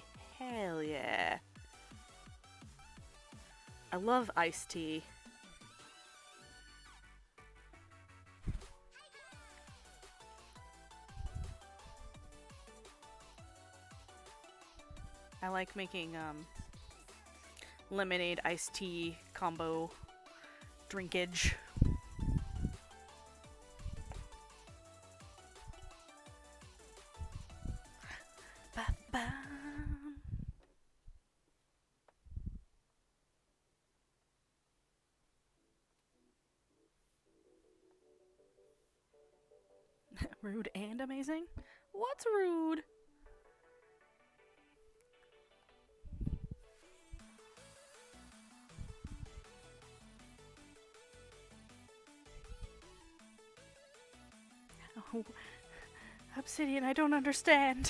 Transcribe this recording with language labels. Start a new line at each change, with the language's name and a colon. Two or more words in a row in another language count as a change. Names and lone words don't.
English: Hell yeah. I love iced tea. I like making lemonade iced tea combo drinkage. Ba-ba. Rude and amazing? What's rude? Oh, Obsidian, I don't understand.